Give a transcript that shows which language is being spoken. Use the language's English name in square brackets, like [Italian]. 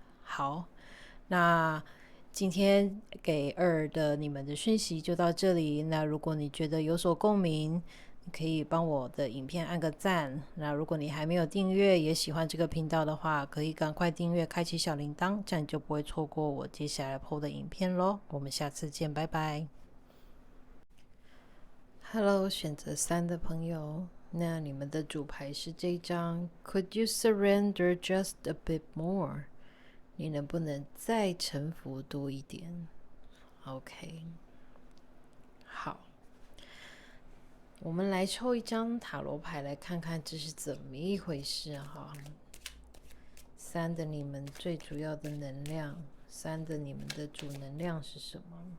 [Chinese] 好，那今天给2的你们的讯息就到这里。那如果你觉得有所共鸣，你可以帮我的影片按个赞。那如果你还没有订阅，也喜欢这个频道的话，可以赶快订阅，开启小铃铛，这样你就不会错过我接下来 PO 的影片咯。我们下次见，拜拜。 Hello， 选择3的朋友，那你们的主牌是这张 [English] Could you surrender just a bit more？ [Chinese] 你能不能再臣服多一点？OK， 好，我们来抽一张塔罗牌来看看这是怎么一回事哈。 3的你们最主要的能量，3的你们的主能量是什么？